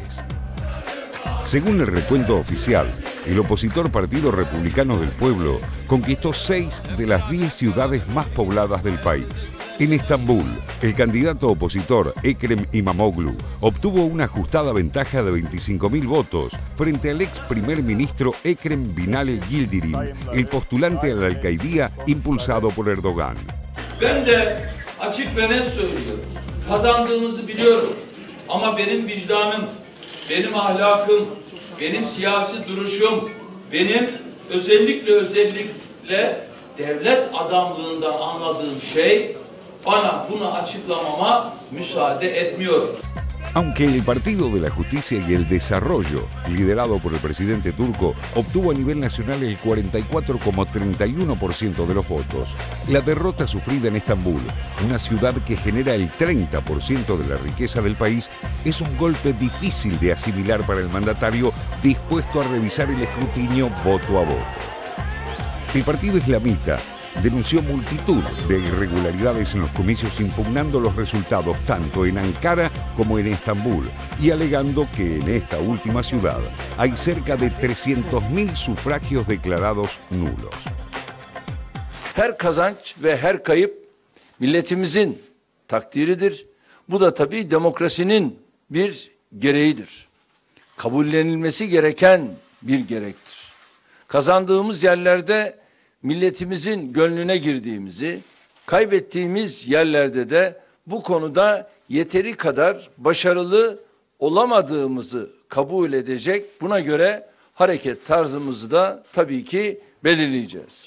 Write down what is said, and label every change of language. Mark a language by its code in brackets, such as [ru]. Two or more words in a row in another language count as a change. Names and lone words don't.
[es] Según el recuento oficial, el opositor Partido Republicano del Pueblo conquistó 6 de las 10 ciudades más pobladas del país. En Estambul, el candidato opositor Ekrem İmamoğlu obtuvo una ajustada ventaja de 25.000 votos frente al ex primer ministro Ekrem Binali Yildirim, el postulante a la alcaidía impulsado por Erdogan. [tr] Ben de açık ve net söylüyorum. Kazandığımızı biliyorum. Ama benim vicdanım, benim ahlakım, benim siyasi duruşum, benim özellikle devlet adamlığından anladığım şey bana bunu açıklamama müsaade etmiyor. [es] Aunque el Partido de la Justicia y el Desarrollo, liderado por el presidente turco, obtuvo a nivel nacional el 44,31% de los votos, la derrota sufrida en Estambul, una ciudad que genera el 30% de la riqueza del país, es un golpe difícil de asimilar para el mandatario dispuesto a revisar el escrutinio voto a voto. El partido islamita denunció multitud de irregularidades en los comicios impugnando los resultados tanto en Ankara como en Estambul y alegando que en esta última ciudad hay cerca de 300.000 sufragios declarados nulos. [tr] Her kazanç ve her kayıp milletimizin takdiridir. Bu da tabii demokrasinin bir gereğidir. Kabullenilmesi gereken bir gerektir. Kazandığımız yerlerde milletimizin gönlüne girdiğimizi, kaybettiğimiz yerlerde de bu konuda yeteri kadar başarılı olamadığımızı kabul edecek, buna göre hareket tarzımızı da tabii ki belirleyeceğiz.